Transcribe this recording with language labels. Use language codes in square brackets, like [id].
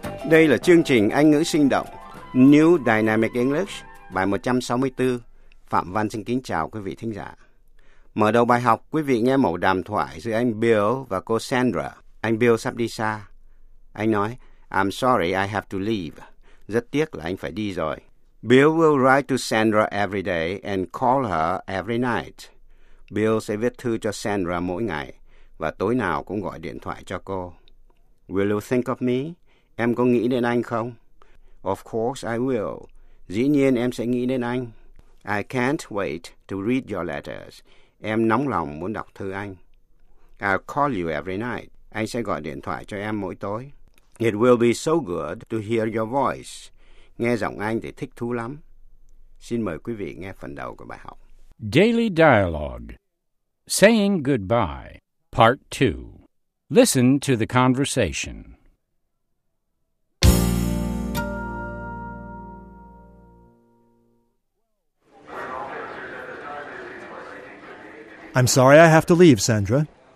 [vi] Đây là chương trình Anh ngữ sinh động New Dynamic English bài 164. Phạm Văn xin kính chào quý vị thính giả. Mở đầu bài học, quý vị nghe mẫu đàm thoại giữa anh Bill và cô Sandra. Anh Bill sắp đi xa. Anh nói, [en] I'm sorry I have to leave. [vi] Rất tiếc là anh phải đi rồi. [en] Bill will write to Sandra every day and call her every night. [vi] Bill sẽ viết thư cho Sandra mỗi ngày và tối nào cũng gọi điện thoại cho cô. [en] Will you think of me? [vi] Em có nghĩ đến anh không? [en] Of course I will. [vi] Dĩ nhiên em sẽ nghĩ đến anh. [en] I can't wait to read your letters. [vi] Em nóng lòng muốn đọc thư anh. [en] I'll call you every night. [vi] Anh sẽ gọi điện thoại cho em mỗi tối. [en] It will be so good to hear your voice. [vi] Nghe giọng anh thì thích thú lắm. Xin mời quý vị nghe phần đầu của bài học. [en] Daily Dialogue. Saying Goodbye. Part 2. Listen to the conversation. I'm sorry I have to leave, Sandra.